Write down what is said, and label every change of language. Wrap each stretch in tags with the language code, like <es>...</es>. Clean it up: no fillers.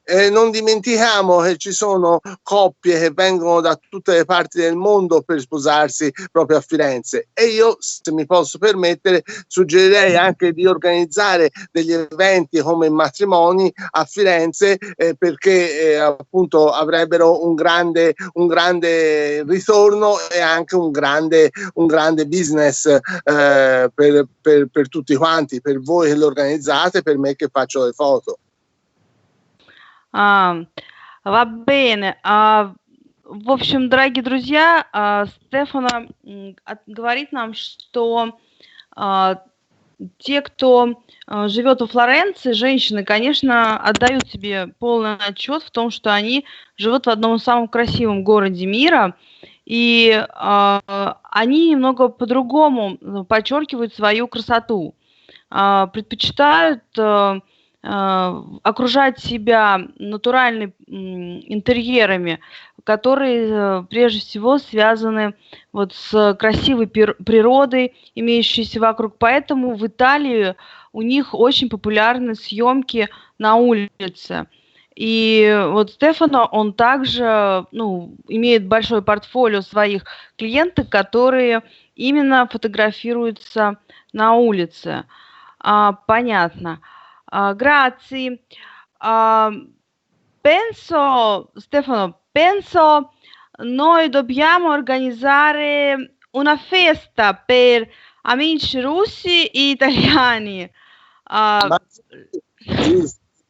<it>Non dimentichiamo che ci sono coppie che vengono da tutte le parti del mondo per sposarsi proprio a Firenze, e io, se mi posso permettere, suggerirei anche di organizzare degli eventi come matrimoni a Firenze, perché appunto avrebbero un grande ritorno e anche un grande business per tutti quanti, per voi che lo organizzate, per me che faccio le foto. Va bene.</it> <ru>В общем, дорогие друзья, Стефано говорит нам, что те, кто живет во Флоренции, женщины, конечно, отдают себе полный отчет в том, что они живут в одном из самых красивых городе мира, и они немного по-другому подчеркивают свою красоту, предпочитают окружать себя натуральными интерьерами, которые прежде всего связаны вот с красивой природой, имеющейся вокруг. Поэтому в Италии у них очень популярны съемки на улице. И вот Стефано, он также имеет большое портфолио своих клиентов, которые именно фотографируются на улице. Понятно.</ru> <it>Grazie. Stefano, noi dobbiamo organizzare una festa per amici russi e italiani. Sì.</it>